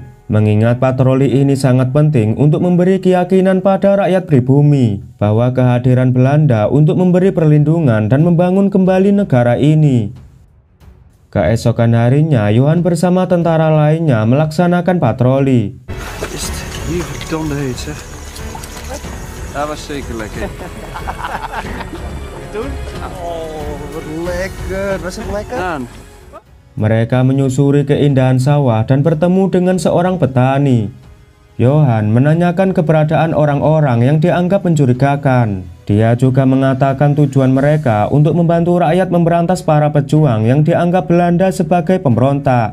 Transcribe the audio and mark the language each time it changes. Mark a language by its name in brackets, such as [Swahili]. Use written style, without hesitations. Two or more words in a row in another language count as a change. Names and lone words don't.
[Indonesian] Mengingat patroli ini sangat penting untuk memberi keyakinan pada rakyat pribumi bahwa kehadiran Belanda untuk memberi perlindungan dan membangun kembali negara ini. Keesokan harinya, Johan bersama tentara lainnya melaksanakan patroli. [Dutch] Is het hier verdomde heet, zeg. Dat was zeker lekker. Toen? Oh, wat lekker. Was het lekker? Daan. [Indonesian] Mereka menyusuri keindahan sawah dan bertemu dengan seorang petani. Johan menanyakan keberadaan orang-orang yang dianggap mencurigakan. Dia juga mengatakan tujuan mereka untuk membantu rakyat memberantas para pejuang yang dianggap Belanda sebagai pemberontak.